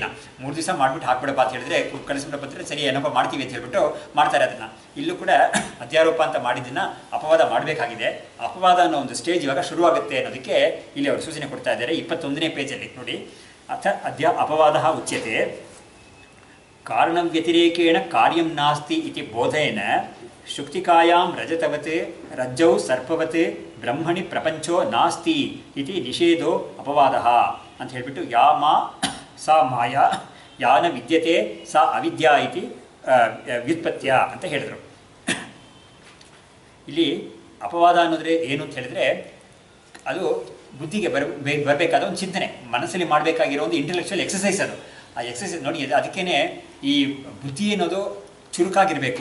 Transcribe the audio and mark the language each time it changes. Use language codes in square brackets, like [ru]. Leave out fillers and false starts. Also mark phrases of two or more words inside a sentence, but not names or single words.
[kn] 3 ದಿವಸ ಮಾಡಿಬಿಟ್ಟು ಹಾಕ್ಬಿಡಪ್ಪ ಅಂತ ಹೇಳಿದ್ರೆ, ಕಳಿಸ್ಬಿಡಪ್ಪ ಅಂದರೆ ಸರಿ ಏನಪ್ಪ ಮಾಡ್ತೀವಿ ಅಂತ ಹೇಳ್ಬಿಟ್ಟು ಮಾಡ್ತಾರೆ ಅದನ್ನು. ಇಲ್ಲೂ ಕೂಡ ಅಧ್ಯಾರೋಪ ಅಂತ ಮಾಡಿದ್ದನ್ನು ಅಪವಾದ ಮಾಡಬೇಕಾಗಿದೆ. ಅಪವಾದ ಅನ್ನೋ ಒಂದು ಸ್ಟೇಜ್ ಇವಾಗ ಶುರುವಾಗುತ್ತೆ ಅನ್ನೋದಕ್ಕೆ ಇಲ್ಲಿ ಅವರು ಸೂಚನೆ ಕೊಡ್ತಾ ಇದ್ದಾರೆ. 21ನೇ ಪೇಜಲ್ಲಿ ನೋಡಿ. [sa] ಅಪವಾದ ಉಚ್ಯತೆ ಕಾರಣ ವ್ಯತಿರೇಕೇಣ ಕಾರ್ಯಂ ನಾಸ್ತಿ ಇತಿ ಬೋಧೇನ ಶುಕ್ತಿಕಾಯಾಂ ರಜತವತ್ ರಜ್ಜೌ ಸರ್ಪವತ್ ಬ್ರಹ್ಮಣಿ ಪ್ರಪಂಚೋ ನಾಸ್ತಿ ಇತಿ ನಿಷೇಧೋ ಅಪವಾದ [kn] ಅಂತ ಹೇಳ್ಬಿಟ್ಟು, [sa] ಮಾ ಸಾ ಮಾಯಾ ಯಾನ ವಿದ್ಯತೆ ಸಾ ಅವಿದ್ಯಾ ಇತಿ ವ್ಯುತ್ಪತ್ಯ [kn] ಅಂತ ಹೇಳಿದರು. ಇಲ್ಲಿ ಅಪವಾದ ಅನ್ನೋದ್ರೆ ಏನು ಅಂತ ಹೇಳಿದ್ರೆ, ಅದು ಬುದ್ಧಿಗೆ ಬರಬೇಕಾದ ಒಂದು ಚಿಂತನೆ, ಮನಸ್ಸಲ್ಲಿ ಮಾಡಬೇಕಾಗಿರೋ ಒಂದು [en] intellectual exercise [kn] ಅದು. ಆ ಎಕ್ಸಸೈಸ್ ನೋಡಿ, ಅದಕ್ಕೇ ಈ ಬುದ್ಧಿ ಅನ್ನೋದು ಚುರುಕಾಗಿರಬೇಕು.